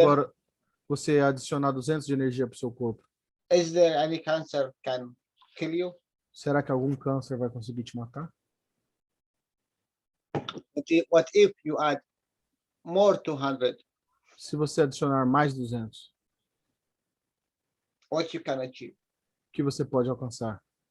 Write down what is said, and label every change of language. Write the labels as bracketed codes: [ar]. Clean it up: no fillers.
[pt] agora você adicionar 200 de energia para o seu corpo? [en] is there any cancer can kill you? [pt] Será que algum câncer vai conseguir te matar? [en] What if you add more 200? [pt] Se você adicionar mais 200, [en] What you can achieve? [pt] o que você pode alcançar?